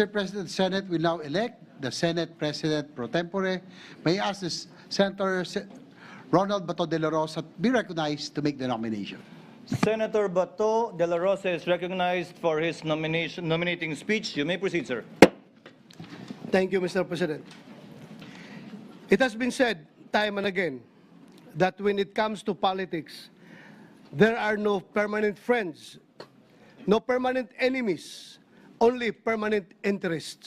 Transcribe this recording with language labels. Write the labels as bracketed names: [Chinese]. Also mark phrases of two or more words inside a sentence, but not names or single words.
[English] President, the Senate will now elect the Senate President pro tempore. May I ask the Senator Ronald Bato de la Rosa be recognized to make the nomination. Senator Bato de la Rosa is recognized for his nominating speech. You may proceed, sir. Thank you, Mr. President. It has been said time and again that when it comes to politics, there are no permanent friends, no permanent enemies, only permanent interests.